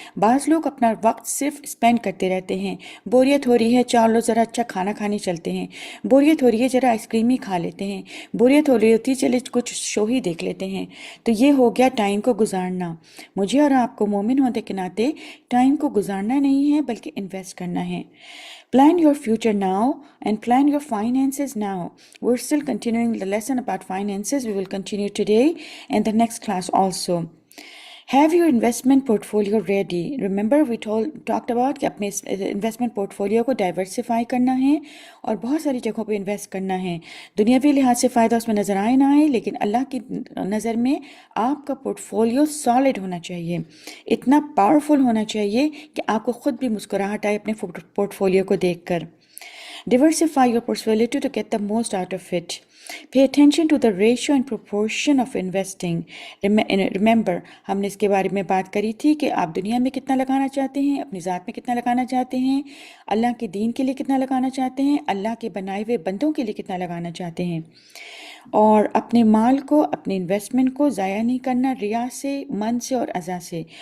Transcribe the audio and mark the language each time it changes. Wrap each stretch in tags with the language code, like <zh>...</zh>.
<ur>بعض لوگ اپنا وقت صرف اسپینڈ کرتے رہتے ہیں. بوریت ہو رہی ہے، چلو ذرا اچھا کھانا کھانے چلتے ہیں. بوریت ہو رہی ہے، ذرا آئس کریم ہی کھا لیتے ہیں. بوریت ہو رہی ہوتی ہے، چلے کچھ شو ہی دیکھ لیتے ہیں. تو یہ ہو گیا ٹائم کو گزارنا. مجھے اور آپ کو مومن ہونے کے ناطے ٹائم کو گزارنا نہیں ہے بلکہ انویسٹ کرنا ہے.</ur> <en>Plan your future now and plan your finances now. We're still continuing the lesson about finances. We will continue today and the next class also. Have your investment portfolio ready. Remember we talked about</en> <ur>کہ اپنے investment portfolio کو diversify کرنا ہے اور بہت ساری جگہوں پہ انویسٹ کرنا ہے. دنیاوی لحاظ سے فائدہ اس میں نظر آئے نہ آئے، لیکن اللہ کی نظر میں آپ کا پورٹفولیو سالڈ ہونا چاہیے، اتنا پاورفل ہونا چاہیے کہ آپ کو خود بھی مسکراہٹ آئے اپنے پورٹفولیو کو دیکھ کر.</ur> <en>Diversify your portfolio to get the most out of it. Pay attention to the ratio and proportion of investing.</en> <ur>Remember, ہم نے اس کے بارے میں بات کری تھی کہ آپ دنیا میں کتنا لگانا چاہتے ہیں، اپنی ذات میں کتنا لگانا چاہتے ہیں، اللہ کے دین کے لیے کتنا لگانا چاہتے ہیں، اللہ کے بنائے ہوئے بندوں کے لیے کتنا لگانا چاہتے ہیں. اور اپنے مال کو، اپنے انویسٹمنٹ کو ضائع نہیں کرنا ریا سے، من سے اور اذا سے.</ur>